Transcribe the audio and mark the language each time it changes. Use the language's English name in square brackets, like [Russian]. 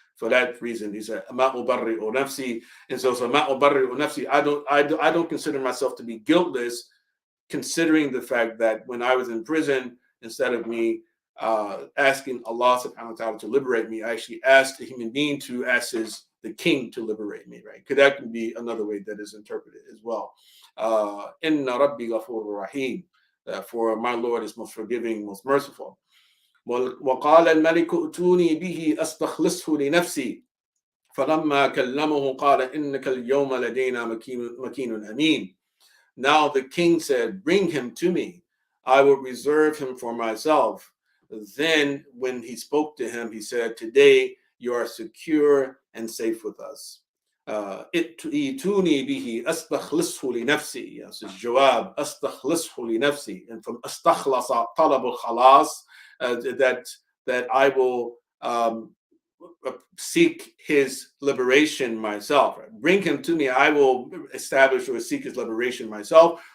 [English] For that reason, he said [Arabic] ma ubarri'u nafsi, [English] and so ma ubarri'u nafsi, I don't consider myself to be guiltless, considering the fact that when I was in prison, instead of me asking Allah subhanahu wa ta'ala to liberate me, I actually asked a human being to ask the king to liberate me, right? Because that can be another way that is interpreted as well. [Arabic] Inna rabbi ghafurur rahim, [English] for my Lord is most forgiving, most merciful. [Arabic] وقال الملك ائتوني به أستخلصه لنفسي فلما كلمه قال إنك اليوم لدينا مكين أمين. [English] Now the king said, bring him to me, I will reserve him for myself. Then when he spoke to him, he said, today you are secure and safe with us. [Arabic] ائتوني به أستخلصه لنفسي. [English] Yes, it's jawab, [Arabic] أستخلصه لنفسي. [English] And from [Arabic] أستخلص طلب الخلاص, [English] that I will seek his liberation myself. Right? Bring him to me, I will establish or seek his liberation myself.